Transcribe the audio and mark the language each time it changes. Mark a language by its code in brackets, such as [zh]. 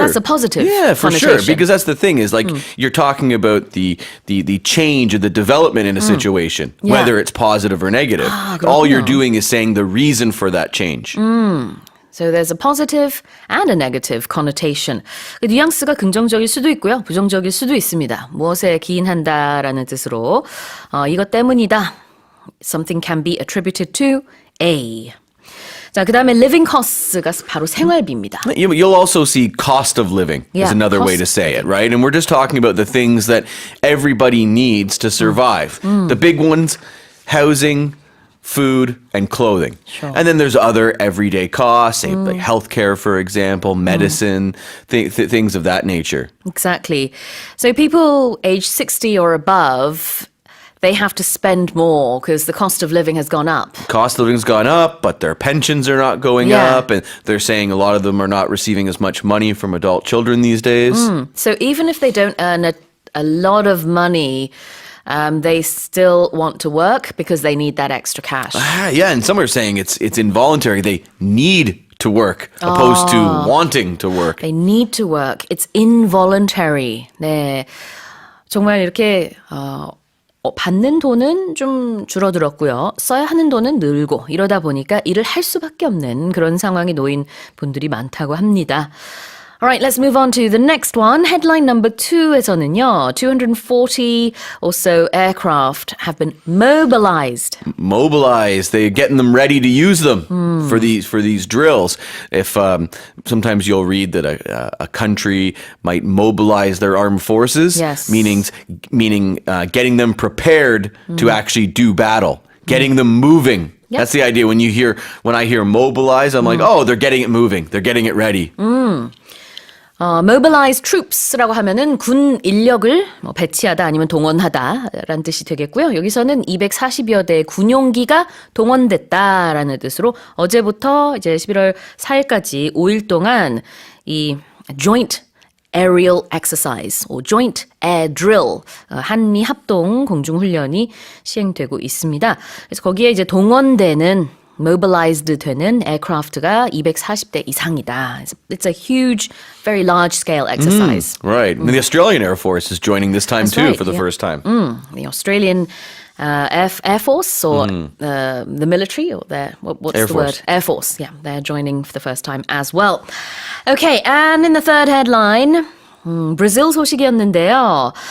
[en] That's a positive for connotation. sure. Because that's the thing is like you're talking about the change or the development in a situation, whether it's positive or negative. All you're doing is saying the reason for that change. So there's a positive and a negative connotation. [ko] 그 뉘앙스가 긍정적일 수도 있고요. 부정적일 수도 있습니다. 무엇에 기인한다라는 뜻으로 이것 때문이다. [en] Something can be attributed to A. [ko] 자, 그 다음에 [en] living costs [ko] 가 바로 생활비입니다. [en] You'll also see cost of living is another way to say it, right? And we're just talking about the things that everybody needs to survive. The big ones, housing, food, and clothing. Sure. And then there's other everyday costs, say like healthcare, for example, medicine, things of that nature. Exactly. So people age 60 or above, they have to spend more because the cost of living has gone up. Cost of living's gone up, but their pensions are not going up, and they're saying a lot of them are not receiving as much money from adult children these days. So even if they don't earn a lot of money, they still want to work because they need that extra cash. Yeah, and some are saying it's involuntary. They need to work opposed to wanting to work. They need to work. It's involuntary. [ko] 네, 정말 이렇게 받는 돈은 좀 줄어들었고요. 써야 하는 돈은 늘고 이러다 보니까 일을 할 수밖에 없는 그런 상황에 놓인 분들이 많다고 합니다. [en] All right, let's move on to the next one. Headline number 2 [ko] 에서는요, [en] 240 or so aircraft have been mobilized. Mobilized, they're getting them ready to use them for these drills. If sometimes you'll read that a country might mobilize their armed forces, meaning getting them prepared to actually do battle, getting them moving. Yep. That's the idea. When I hear mobilize, I'm like, oh, they're getting it moving, they're getting it ready. mobilize troops [ko] 라고 하면은 군 인력을 배치하다 아니면 동원하다라는 뜻이 되겠고요. 여기서는 240여 대의 군용기가 동원됐다라는 뜻으로 어제부터 이제 11월 4일까지 5일 동안 이 [en] joint aerial exercise, or joint air drill, [ko] 한미 합동 공중훈련이 시행되고 있습니다. 그래서 거기에 이제 동원되는 mobilized 되는 aircraft가 240대 이상이다. [en] It's a huge, very large-scale exercise. Right. And the Australian Air Force is joining this time too for the first time. The Australian Air Force or the military or what's Air the Force. word? Air Force. Yeah, they're joining for the first time as well. Okay, and in the third headline, [ko] 브라질 소식이었는데요.